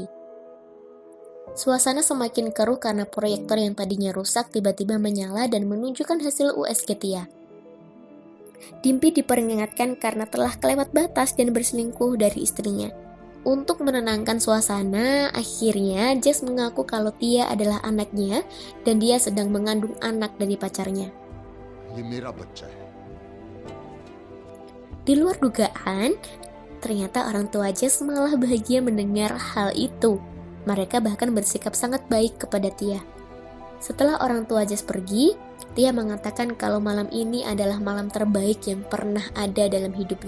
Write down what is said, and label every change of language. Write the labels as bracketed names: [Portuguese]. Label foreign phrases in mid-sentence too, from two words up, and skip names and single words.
[Indonesian] Suasana semakin keruh karena proyektor yang tadinya rusak tiba-tiba menyala dan menunjukkan hasil USG Tia. Dimpi diperingatkan karena telah kelewat batas dan berselingkuh dari istrinya. Untuk menenangkan suasana, akhirnya Jess mengaku kalau Tia adalah anaknya dan dia sedang mengandung anak dari pacarnya. [Hindi] ये मेरा बच्चा है। [Indonesian] Di luar dugaan, ternyata orang tua Jess malah bahagia mendengar hal itu. Mereka bahkan bersikap sangat baik kepada Tia. Setelah orang tua Jess pergi, Tia mengatakan kalau malam ini adalah malam terbaik yang pernah ada dalam hidupnya.